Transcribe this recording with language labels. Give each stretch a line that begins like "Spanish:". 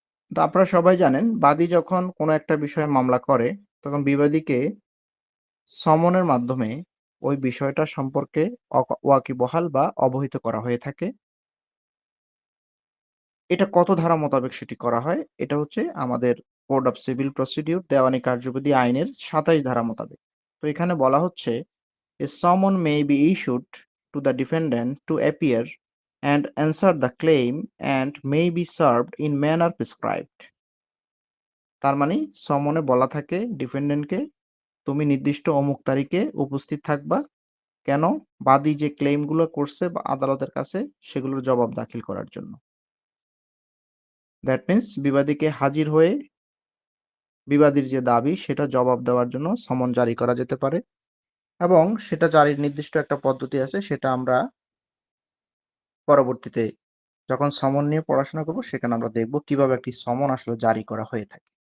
Bangla: তো আপনারা সবাই জানেন, বাদী যখন কোনো একটা বিষয়ে মামলা করে তখন বিবাদীকে সমনের মাধ্যমে ওই বিষয়টা সম্পর্কে ওয়াকিবহাল বা অবহিত করা হয়ে থাকে। এটা কত ধারা মোতাবেক সেটি করা হয়? এটা হচ্ছে আমাদের কোড অফ সিভিল প্রসিডিউর দেওয়ানি কার্যবিধি আইনের 27 ধারা মোতাবেক। তো এখানে বলা হচ্ছে
English: a summon may be issued to the defendant to appear and answer the claim and may be served in manner prescribed.
Bangla: তার মানে সমনে বলা থাকে ডিফেন্ডেন্টকে, তুমি নির্দিষ্ট অমুক তারিখে উপস্থিত থাকবা, কেন? বাদী যে ক্লেইমগুলো করছে বা আদালতের কাছে সেগুলোর জবাব দাখিল করার জন্য।
English: that means
Bangla: বিবাদীকে হাজির হয়ে বিবাদীর যে দাবি সেটা জবাব দেওয়ার জন্য সমন জারি করা যেতে পারে, এবং সেটা জারির নির্দিষ্ট একটা পদ্ধতি আছে, সেটা আমরা পরবর্তীতে যখন সমন নিয়ে পড়াশোনা করব সেখানে আমরা দেখব কিভাবে একটি সমন আসলে জারি করা হয়ে থাকে।